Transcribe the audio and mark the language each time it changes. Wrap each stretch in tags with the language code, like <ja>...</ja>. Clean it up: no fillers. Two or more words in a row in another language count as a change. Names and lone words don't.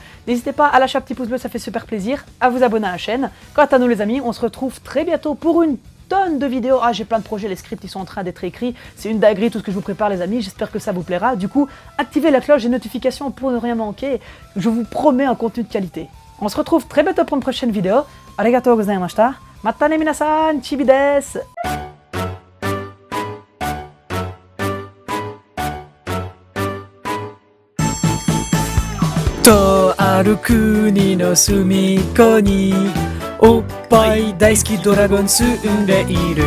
<fr>N'hésitez pas à lâcher un petit pouce bleu, ça fait super plaisir, à vous abonner à la chaîne. Quant à nous les amis, on se retrouve très bientôt pour une tonne de vidéos. Ah, j'ai plein de projets, les scripts ils sont en train d'être écrits, c'est une dinguerie tout ce que je vous prépare les amis, j'espère que ça vous plaira. Du coup, activez la cloche des notifications pour ne rien manquer, je vous promets un contenu de qualité. On se retrouve très bientôt pour une prochaine vidéo.</fr> <ja>ありがとうございました。またね皆さん、ちびです. とある国の隅っこにおっぱい大好きドラゴン住んでいる。</ja>